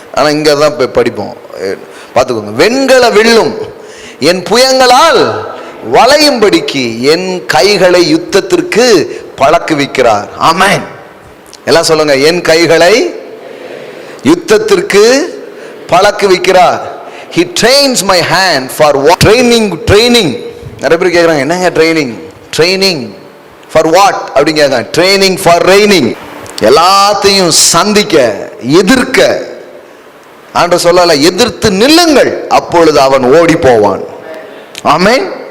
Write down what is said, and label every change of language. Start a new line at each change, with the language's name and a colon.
Tamil: ஆனால் இங்கே தான் படிப்போம், பார்த்துக்கோங்க. வெண்கல வில்லும் என் புயங்களால் வளையும்படிக்கு என் கைகளை யுத்தத்திற்கு பழக்குவிக்கிறார். ஆமென். எல்லாம் சொல்லுங்க, என் கைகளை யுத்தத்திற்கு பழக்குவிக்கிறார்.
English: He trains my hand for what? Training.
Tamil: நிறைய பேர் கேட்குறாங்க, என்னங்க
English: training for what
Tamil: அப்படின்னு கேட்குறாங்க.
English: Training for raining.
Tamil: எல்லாத்தையும் சந்திக்க, எதிர்க்க. ஆண்டவர் சொல்லல, எதிர்த்து நில்லுங்கள், அப்பொழுது அவன் ஓடி போவான். ஆமென்.